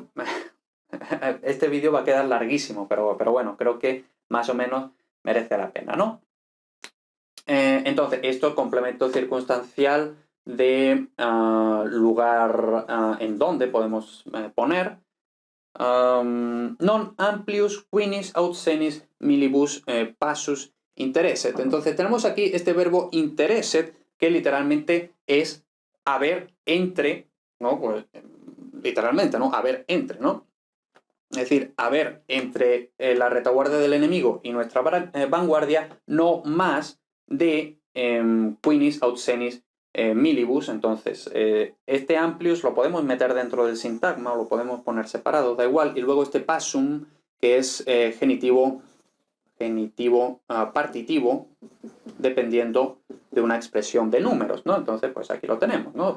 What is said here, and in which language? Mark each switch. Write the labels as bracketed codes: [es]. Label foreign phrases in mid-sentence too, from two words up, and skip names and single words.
[es] Este vídeo va a quedar larguísimo, pero bueno, creo que más o menos merece la pena, ¿no? Entonces, esto es complemento circunstancial de lugar en donde podemos poner [la] non amplius quinis aut senis milibus passus interesset. [es] Entonces tenemos aquí este verbo interesset, que literalmente es haber entre, ¿no? Pues, literalmente, ¿no? Haber entre, ¿no? Es decir, haber entre la retaguardia del enemigo y nuestra vanguardia no más de [la] quinis aut senis milibus. [es] Entonces, este amplius lo podemos meter dentro del sintagma o lo podemos poner separado, da igual. Y luego este passum, que es genitivo partitivo, dependiendo de una expresión de números, ¿no? Entonces, pues aquí lo tenemos, ¿no?